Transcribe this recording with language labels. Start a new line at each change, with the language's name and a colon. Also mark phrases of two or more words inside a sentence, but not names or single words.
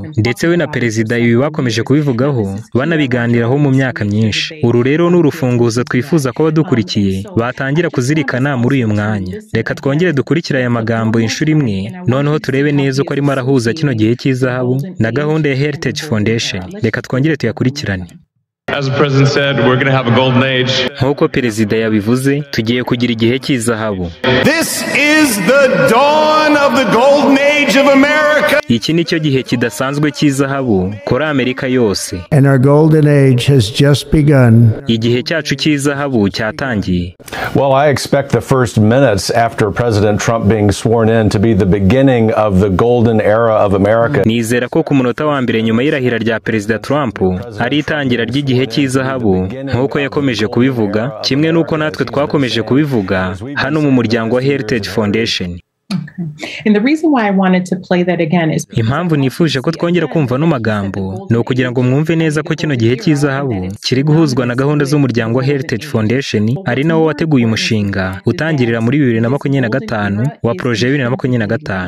Kinyarwanda: Ndetse we na perezida ibi bakomeje kubivugaho banabiganiraho mu myaka myinshi. Uru rero n'urufunguzo twifuza ko badukurikiye batangira kuzirikana muri uyu mwanya. Reka twongere dukurikira aya magambo inshuro imwe, noneho turebe neza uko arimo arahuza kino gihe cy'izahabu na gahunda ya Heritage Foundation. Reka twongere tuyakurikirane.
English: As the president said, we're going to have a golden age.
Kinyarwanda: Nk'uko perezida yabivuze, tugiye kugira igihe cy'izahabu.
English: This is the dawn of the golden age of America.
Kinyarwanda: iki nicyo gihe kidasanzwe cy'izahabu kuri Amerika yose.
English: And our golden age has just begun.
Kinyarwanda: Igihe cyacu cy'izahabu cyatangiye.
English: Well, I expect the first minutes after President Trump being sworn in to be the beginning of the golden era of America.
Kinyarwanda: Nizera ko ku munota wa mbere nyuma y'irahira rya Perezida Trump ari itangira ry'igihe cy'izahabu nk'uko yakomeje kubivuga, kimwe n'uko natwe twakomeje kubivuga hano mu muryango wa Heritage Foundation. Impamvu nifuje ko twongera kumva no magambo ni ukugira ngo mwumve neza ko kino gihe cy'izahabu kiri guhuzwa na gahunda z'umuryango wa Heritage Foundation, ari nawo wateguye umushinga utangirira muri 2025 wa projet 2025.